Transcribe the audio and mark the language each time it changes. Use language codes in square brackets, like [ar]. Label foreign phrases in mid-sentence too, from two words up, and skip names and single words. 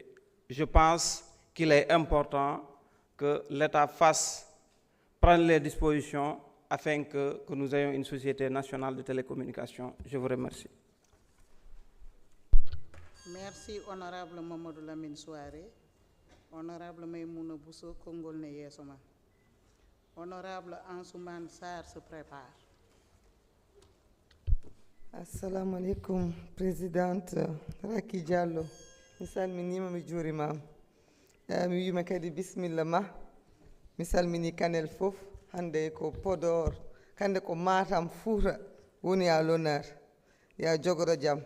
[fr] Je pense qu'il est important que l'État prenne les dispositions afin que nous ayons une société nationale de télécommunication. Je vous remercie. Merci, honorable Mamadou Lamine Souare. Honorable Maïmouna Bousso, [ff] Kongol Neyesoma. [fr] Honorable Ansouman Sarr se prépare. [ar] Assalamu alaikum, [fr] Présidente Raki Diallo. [ff] Misal minima mi jurima. Mi yima kadi bismillah ma. Misal mini Kanel fof hande ko Podor, kande ko Matam Fouta woni [fr] à l'honneur. [ff] Ya jogoro jam.